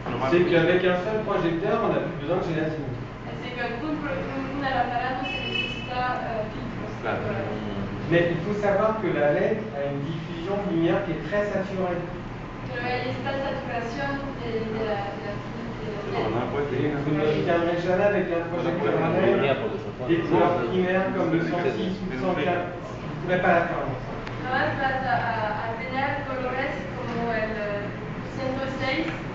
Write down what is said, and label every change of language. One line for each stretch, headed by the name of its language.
French: c'est qu'avec un seul projecteur, on n'a plus besoin de gélatine. c'est que
Spanish: una lámpara no se necesita filtros.
French: Mais il faut savoir que la LED a une diffusion de lumière qui est très saturée.
Spanish: Pero hay esta saturación de la
French: Vous n'obtiendrez jamais avec un projecteur à LED des couleurs primaires comme le 106 ou le 104. Vous ne pourrez pas l'atteindre.
Spanish: No vas a tener colores como el 106,